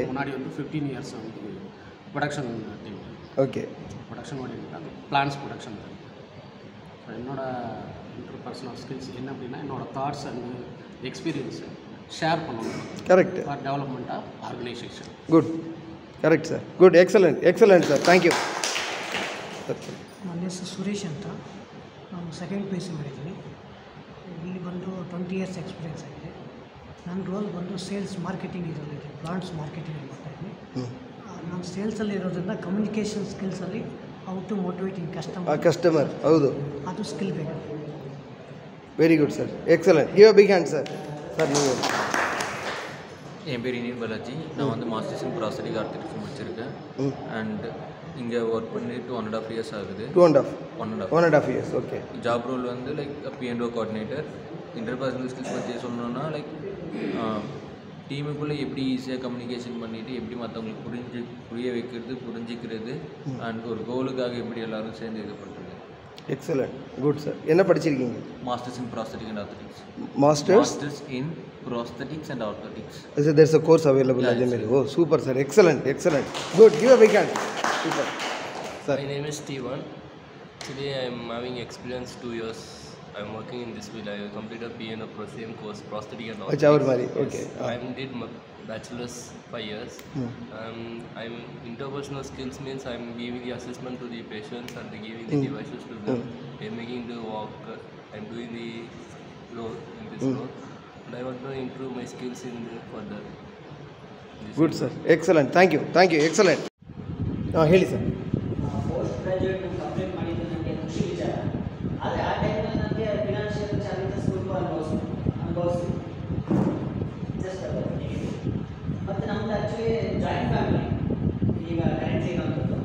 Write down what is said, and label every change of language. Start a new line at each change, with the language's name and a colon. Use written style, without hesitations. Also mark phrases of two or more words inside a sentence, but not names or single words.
Tamil: முன்னாடி வந்து 15 years வந்து
English: production team.
Tamil: ஓகே. ப்ரொடக்ஷன் ஓடிட்டாங்க,
English: plans production.
Tamil: ஸோ என்னோடய
English: interpersonal skills
Tamil: என்ன அப்படின்னா என்னோடய
English: thoughts and experience share
Tamil: பண்ணணும். கரெக்ட்.
English: for development of organisation. good, correct sir, good, excellent sir, thank you.
Kannada: ನನ್ನ ಹೆಸರು ಸುರೇಶ್ ಅಂತ, ನಾನು
English: second PUC
Kannada: ಮಾಡಿದ್ದೀನಿ. ಇಲ್ಲಿ ಬಂದು
English: 20 years experience
Kannada: ಆಗಿದೆ. ನನ್ನ ರೋಲ್ ಬಂದು
English: sales marketing
Kannada: ಇದರಲ್ಲಿದೆ,
English: plants marketing
Kannada: ಮಾಡ್ತಾಯಿದ್ದೀನಿ. ನಾನು ಸೇಲ್ಸಲ್ಲಿ ಇರೋದ್ರಿಂದ ಕಮ್ಯುನಿಕೇಷನ್ ಸ್ಕಿಲ್ಸಲ್ಲಿ
English: how to motivating
Kannada: ಕಸ್ಟಮರ್, ಹೌದು, ಅದು ಸ್ಕಿಲ್ ಬೇಕು.
English: very good sir, excellent. give a big hand sir. sir நீங்கள்.
Tamil: என் பேர் இனியன் பாலாஜி. நான் வந்து
English: masters in prosthetic architecture
Tamil: முடிச்சிருக்கேன். அண்ட் இங்கே ஒர்க் பண்ணி 2.5 years ஆகுது.
English: 1.5 years. ஓகே. job role
Tamil: வந்து
English: like P&O coordinator. interpersonal skills
Tamil: பற்றி சொல்லணும்னா லைக் டீமுக்குள்ளே எப்படி ஈஸியாக கம்யூனிகேஷன் பண்ணிவிட்டு எப்படி மற்றவங்களுக்கு புரிய வைக்கிறது, புரிஞ்சிக்கிறது, அண்ட் ஒரு கோலுக்காக எப்படி எல்லோரும் சேர்ந்து இது பண்ணுறது.
English: excellent, good sir.
Tamil: என்ன படிச்சிருக்கீங்க?
English: masters in prosthetic and orthotics. மாஸ்டர்ஸ் இன் prosthetics and orthotics. So there's a course available. Oh, super sir, excellent. Good, give a big hand. Super. Sir. My name is Steven. Today I am having experience 2 years. I am working in this field. I completed P&O same course, prosthetic and orthotics. Okay. I did my bachelor's 5 years. I'm interpersonal skills means I'm giving the assessment to the patients and giving the devices to them. I'm making the walk. I'm doing the role in this role. And I want to improve my skills in further. Good sir, excellent. Thank you, excellent.
Kannada: ಹೇಳಿ ಸರ್.
English: post graduate complete
Kannada: ಮಾಡಿದ್ದು ನನಗೆ ಖುಷಿ ವಿಚಾರ. ಆದರೆ ಆ ಟೈಮಲ್ಲಿ ನನಗೆ
English: financial challenges
Kannada: ಸ್ವಲ್ಪ ಅನುಭವಿಸಿ ಜಸ್ಟ್ ಮತ್ತು ನಮ್ಮದು
English: actually joint family
Kannada: ಈಗ ಕರೆಂಟ್ಲಿ ಇರೋಂಥದ್ದು.